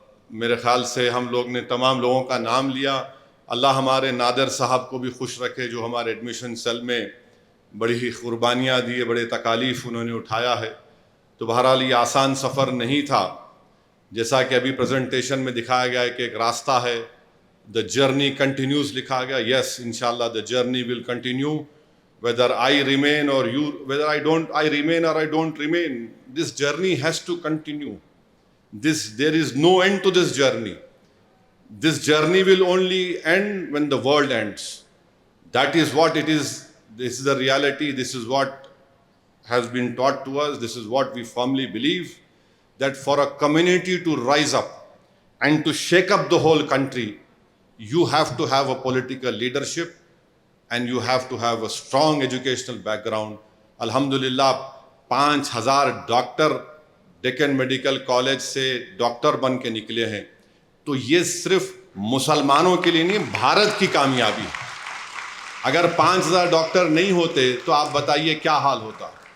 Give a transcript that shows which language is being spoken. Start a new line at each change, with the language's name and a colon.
Urdu: میرے خیال سے ہم لوگ نے تمام لوگوں کا نام لیا۔ اللہ ہمارے نادر صاحب کو بھی خوش رکھے جو ہمارے ایڈمیشن سیل میں بڑی ہی قربانیاں دیے، بڑے تکالیف انہوں نے اٹھایا ہے۔ تو بہرحال یہ آسان سفر نہیں تھا، جیسا کہ ابھی پریزنٹیشن میں دکھایا گیا ہے کہ ایک راستہ ہے،
English: the journey continues
Urdu: لکھا گیا۔ yes انشاءاللہ
English: the journey will continue whether I remain or you, whether I remain or I don't remain, this journey has to continue. There is no end to this journey. This journey will only end when the world ends. That is what it is. This is the reality. This is what has been taught to us. This is what we firmly believe, that for a community to rise up and to shake up the whole country, you have to have a political leadership and you have to have a strong educational background.
Urdu: Alhamdulillah 5,000 doctor Deccan medical college سے doctor بن کے نکلے ہیں۔ تو یہ صرف مسلمانوں کے لیے نہیں، بھارت کی کامیابی ہے۔ اگر 5,000 ڈاکٹر نہیں ہوتے تو آپ بتائیے کیا حال ہوتا۔